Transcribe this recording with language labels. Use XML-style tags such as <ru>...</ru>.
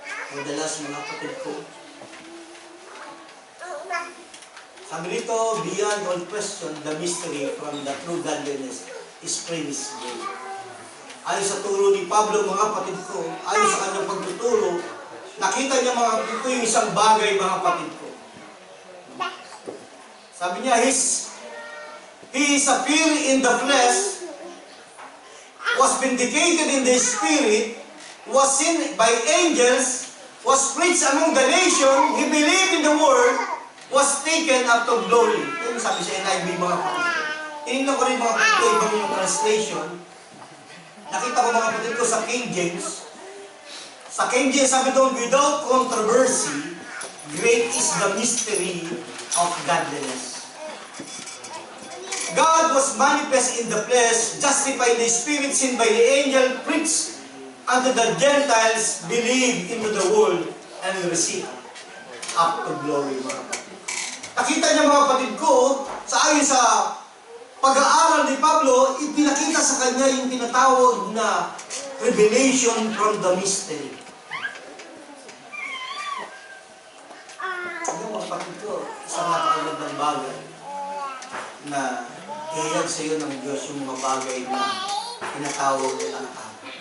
<tl>Madalas, mga kapatid ko, sabi rito,</tl> <en>beyond all question, the mystery from the true godliness is premised.</en> <tl>Ayon sa turo ni Pablo, mga kapatid ko, ayon sa kanyang pagtuturo, nakita niya mga kapatid ko yung isang bagay, mga kapatid ko.</tl> <en>Sabi niya, His appeal in the flesh was vindicated in the spirit, was seen by angels, was preached among the nation, he believed in the word, was taken up to glory.</en> <tl>Yan sabi sa NIV, mga kapatid. Tinignan ko rin mga kapatid ko, ibang yung translation. Nakita ko mga kapatid ko sa King James.</tl> <en>Sa King James,</en> <tl>sabi doon,</tl> <en>without controversy, great is the mystery of godliness. God was manifest in the flesh, justified in the spirit, seen by the angel, preached unto the Gentiles, believed into the world, and received up to glory,</en> <tl>mga kapatid. Nakita niya mga kapatid ko, ayon sa pag-aaral ni Pablo, ipinakita sa kanya yung tinatawag na</tl> <en>revelation from the mystery.</en> <tl>Ano mga kapatid ko, isang napakagandang bagay na ihayag sa iyo ng Diyos yung mga bagay na tinatawag ang tao.</tl>